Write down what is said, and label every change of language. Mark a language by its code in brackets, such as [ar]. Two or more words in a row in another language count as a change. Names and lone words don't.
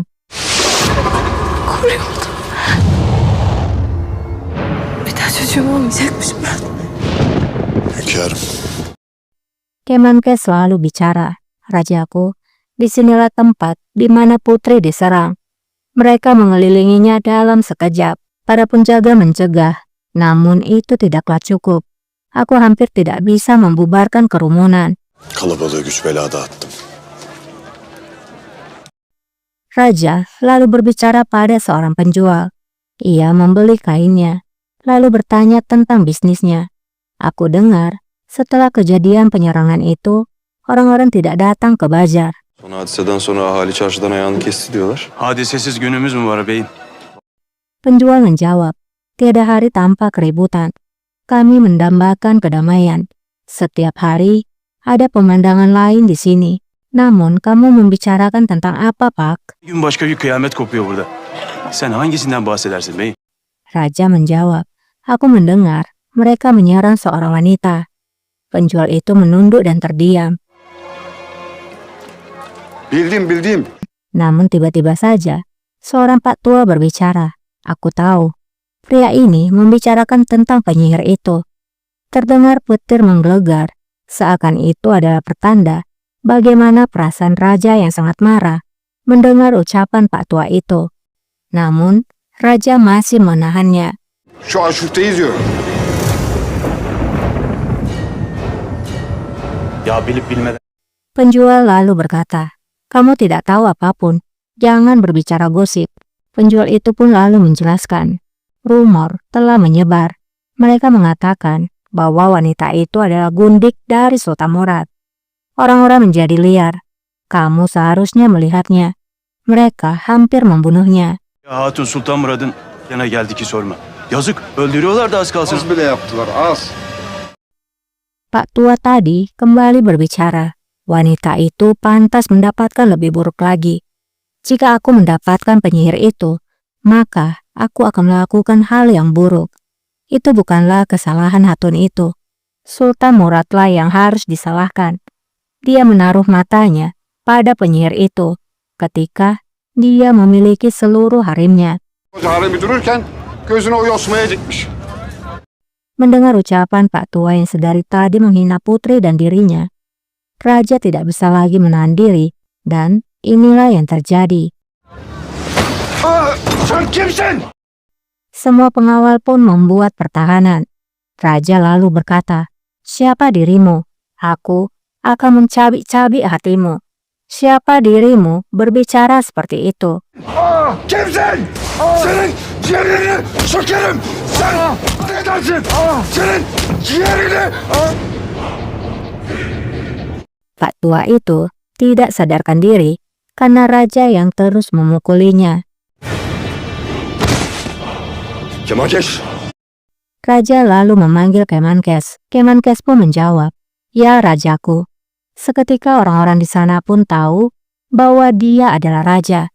[tr] Koruyordu. Bir daha çocuğum olmayacakmış Murat. Hünkârım. [id] Kemenkes selalu bicara, "Rajaku, disinilah tempat di mana putri diserang." Mereka mengelilinginya dalam sekejap. Para penjaga mencegah, namun itu tidaklah cukup. Aku hampir tidak bisa membubarkan kerumunan. [tr] Kalabalığı güç belada attım. [id] Raja lalu berbicara pada seorang penjual. Ia membeli kainnya, lalu bertanya tentang bisnisnya. Aku dengar, setelah kejadian penyerangan itu, orang-orang tidak datang ke Bajar. [tr] Son hadiseden sonra ahali çarşıdan ayağını kesti diyorlar. Hadisesiz günümüz mü var beyim? [id] Penjual menjawab, "Tiada hari tanpa keributan. Kami mendambakan kedamaian. Setiap hari ada pemandangan lain di sini. Namun kamu membicarakan tentang apa, Pak?" [tr] Bir gün başka bir kıyamet kopuyor burada. Sen hangisinden bahsedersin beyim? [id] Raja menjawab, "Aku mendengar mereka menyerang seorang wanita. Penjual itu menunduk dan terdiam. [tr] Bildim. [id] Namun tiba-tiba saja, seorang pak tua berbicara. Aku tahu, pria ini membicarakan tentang penyihir itu. Terdengar petir menggelegar, seakan itu adalah pertanda bagaimana perasaan raja yang sangat marah mendengar ucapan pak tua itu. Namun, raja masih menahannya. [tr] Şu aşufteyi diyorum. Ya bilip bilmeden. [id] Penjual lalu berkata, "Kamu tidak tahu apapun, jangan berbicara gosip." Penjual itu pun lalu menjelaskan, rumor telah menyebar. Mereka mengatakan bahwa wanita itu adalah gundik dari Sultan Murad. Orang-orang menjadi liar. Kamu seharusnya melihatnya. Mereka hampir membunuhnya. [tr] Ya Hatun Sultan Murad'ın yana geldi ki sorma. Yazık öldürüyorlar da az kalsın. Az bile yaptılar, az. [id] Pak tua tadi kembali berbicara. Wanita itu pantas mendapatkan lebih buruk lagi. Jika aku mendapatkan penyihir itu, maka aku akan melakukan hal yang buruk. Itu bukanlah kesalahan Hatun itu. Sultan Muradlah yang harus disalahkan. Dia menaruh matanya pada penyihir itu ketika dia memiliki seluruh harimnya. [tr] Haremi dururken gözünü o yosmaya dikmiş. [id] Mendengar ucapan Pak Tua yang sedari tadi menghina putri dan dirinya, Raja tidak bisa lagi menahan diri dan inilah yang terjadi. [tr] Sen kimsin? [id] Semua pengawal pun membuat pertahanan. Raja lalu berkata, "Siapa dirimu? Aku akan mencabik-cabik hatimu. Siapa dirimu berbicara seperti itu?" [tr] Kimsin? Senin ciğerini sökerim. Sen ne edersin? Senin ciğerini. [id] Pak Tua itu tidak sadarkan diri karena raja yang terus memukulinya. Kemalkeş. Raja lalu memanggil Kemenkes. Kemenkes pun menjawab, "Ya rajaku." Seketika orang-orang di sana pun tahu bahwa dia adalah raja.